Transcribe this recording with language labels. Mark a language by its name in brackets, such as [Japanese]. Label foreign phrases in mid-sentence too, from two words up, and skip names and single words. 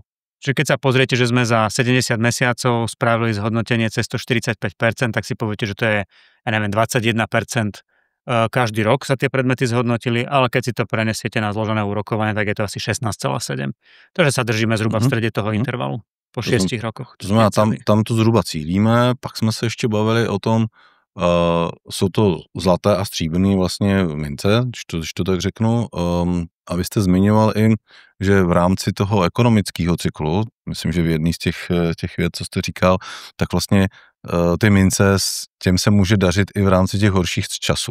[Slovak] Čiže keď sa pozriete, že sme za 70 mesiacov spravili zhodnotenie cez 145%, tak si poviete, že to je, 21% každý rok sa tie predmety zhodnotili, ale keď si to prenesiete na zložené úrokovanie, tak je to asi 16,7. Takže sa držíme zhruba v strede toho intervalu po 6 rokoch. [Czech] To znamená, tam to zhruba cílíme, pak jsme se ještě bavili o tom, jsou to zlaté a stříbrné vlastně mince, když to tak řeknu. A vy jste zmiňoval i, že v rámci toho ekonomického cyklu, myslím, že v jedný z těch věd, co jste říkal, tak vlastně ty mince, těm se může dařit i v rámci těch horších časů.